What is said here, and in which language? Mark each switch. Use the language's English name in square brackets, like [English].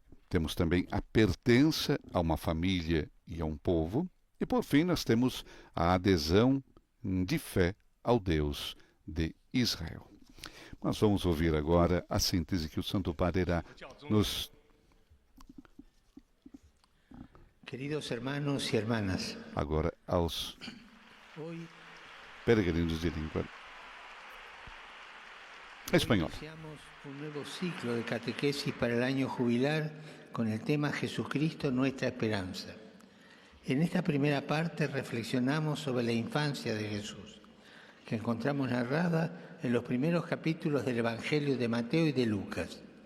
[Portuguese] Temos também a pertença a uma família e a um povo. E, por fim, nós temos a adesão de fé ao Deus de Israel. Nós vamos ouvir agora a síntese que o Santo Padre irá nos... [Spanish] Queridos hermanos y hermanas, [Portuguese] agora aos peregrinos de língua espanhola. [Spanish] Iniciamos un nuevo ciclo de catequesis para el año jubilar con el tema Jesucristo, nuestra esperanza. En esta primera parte reflexionamos sobre la infancia de Jesús, que encontramos narrada en los primeros capítulos del Evangelio de Mateo y de Lucas.